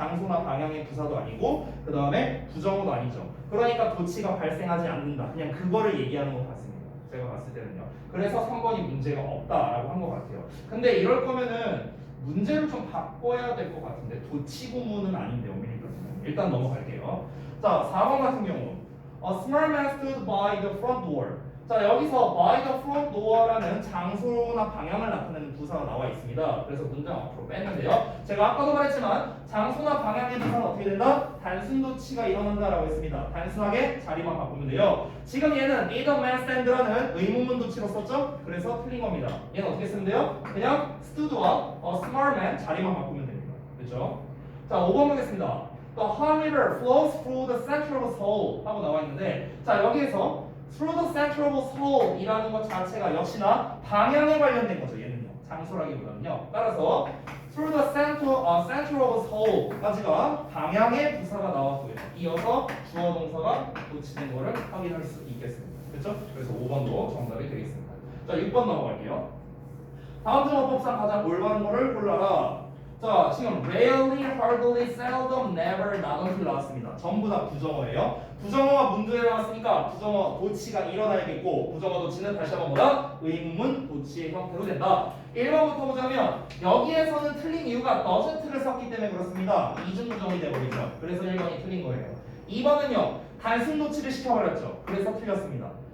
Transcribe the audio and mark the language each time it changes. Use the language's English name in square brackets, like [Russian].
[Korean] 장소나 방향의 부사도 아니고 그 다음에 부정어도 아니죠. 그러니까 도치가 발생하지 않는다. 그냥 그거를 얘기하는 것 같습니다. 제가 봤을 때는요. 그래서 3번이 문제가 없다라고 한 것 같아요. 근데 이럴 거면은 문제를 좀 바꿔야 될 것 같은데 도치구문은 아닌데 엄밀히 그렇지만 일단 넘어갈게요. 자 4번 같은 경우 [English] A small man stood by the front door. [Korean] 자 여기서 [English] by the front door [Korean] 라는 장소나 방향을 나타내는 부사가 나와 있습니다. 그래서 문장 앞으로 뺐는데요. 제가 아까도 말했지만 장소나 방향의 부사는 어떻게 된다? 단순도치가 일어난다라고 했습니다. 단순하게 자리만 바꾸면 돼요. 지금 얘는 [English] did a man stand [Korean] 라는 의문문 도치로 썼죠? 그래서 틀린 겁니다. 얘는 어떻게 쓰면 돼요? 그냥 stood와 [English] a small man [Korean] 자리만 바꾸면 됩니다. 그렇죠? 자 5번 보겠습니다. [English] The Han River flows through the center of Seoul [Korean] 하고 나와 있는데 자 여기에서 through the center of Seoul 이라는 것 자체가 역시나 방향에 관련된 거죠. 얘는요. 장소라기보다는요. 따라서 [English] through the center of Seoul [Korean] 까지가 방향의 부사가 나왔고요. 이어서 주어 동사가 도치된 거를 확인할 수 있겠습니다. 그렇죠? 그래서 5번도 정답이 되겠습니다. 자 6번 넘어갈게요. 다음 주어법상 가장 올바른 거를 골라라. 자 지금 rarely, hardly, seldom, never, not until 나왔습니다. 전부 다 부정어예요. 부정어가 문제에 나왔으니까 부정어 도치가 일어나야겠고 부정어 도치는 다시 한번 뭐다? 의문문 도치의 형태로 된다. 1번부터 보자면 여기에서는 틀린 이유가 doesn't를 썼기 때문에 그렇습니다. 이중부정이 되어버리죠. 그래서 1번이 틀린 거예요. 2번은요 단순 도치를 시켜버렸죠. 그래서 틀렸습니다.